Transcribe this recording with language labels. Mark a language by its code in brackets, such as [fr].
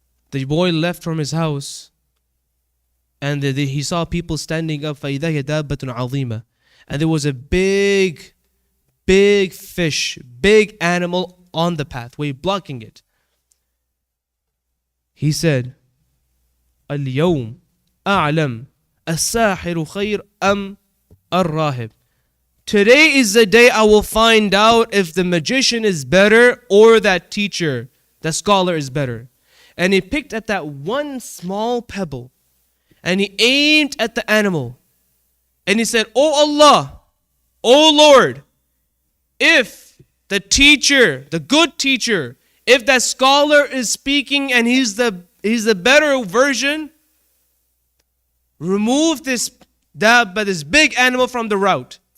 [en] The boy left from his house and he saw people standing up. [ar] فَإِذَا هِيَ دَابَّةٌ عَظِيمَةٌ. [en] And there was a big fish, big animal on the pathway, blocking it. He said, اليوم أعلم الساحر خير أم الراهب. Today is the day I will find out if the magician is better or that teacher, the scholar is better. And he picked at that one small pebble and he aimed at the animal. And he said, Oh Allah, Oh Lord, if the teacher, the good teacher, if that scholar is speaking and he's the better version, remove this dabba, this big animal from the road.